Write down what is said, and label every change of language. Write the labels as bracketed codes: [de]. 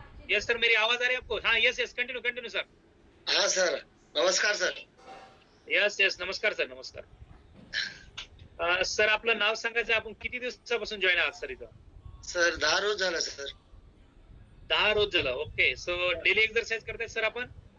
[hi] Yes sir, मेरी आवाज आ रही है आपको? हाँ [en] Yes yes, continue continue sir. [hi] हाँ सर, नमस्कार सर। यस यस, नमस्कार सर, नमस्कार। [mr] सर आपलं नाव सांगायचं, आपण किती दिवसापासून जॉईन आहात सर इथं? सर 10 रोज झालं सर. 10 रोज झालं, ओके. सो डेली एक्सरसाइज करतायत सर आपण?